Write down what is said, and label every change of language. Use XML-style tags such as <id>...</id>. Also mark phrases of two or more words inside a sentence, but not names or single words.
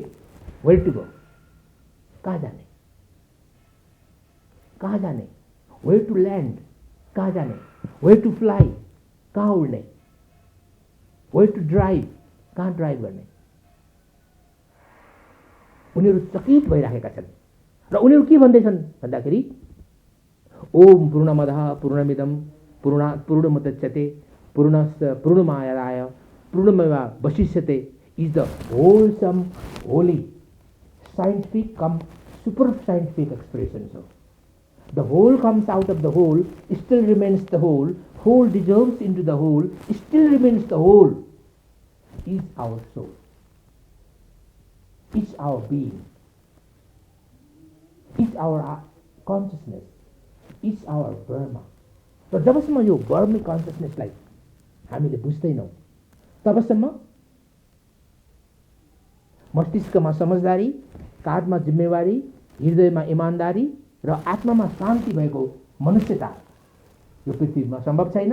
<en>where to go?</en> <ne>कहाँ जाने? कहाँ जाने?</ne> <en>where to land?</en> <ne>कहाँ जाने?</ne> <en>where to fly?</en> <ne>कहाँ उड्ने?</ne> <en>where to drive?</en> <ne>कहाँ ड्राइभ गर्ने? उनीहरू चकित भइराखेका छन् र उनीहरू के भन्दैछन् भन्दाखेरि</ne> <sa>ओम पूर्णमदः पूर्णमिदं पूर्णात् पूर्णमुदच्यते पूर्णमादाय पूर्णमेवावशिष्यते</sa> <en>is the wholesome, holy, scientific come super scientific expression. So the whole comes out of the whole, still remains the whole, whole dissolves into the whole, still remains the whole, is our soul, is our being, is our consciousness, is our Brahma.</en> <ne>र जबसम्म यो ब्रह्म कन्सियसनेसलाई हामीले बुझ्दैनौँ तबसम्म मस्तिष्कमा समझदारी, काँधमा जिम्मेवारी, हृदयमा इमानदारी र आत्मामा शान्ति भएको मनुष्यता यो पृथ्वीमा सम्भव छैन।</ne>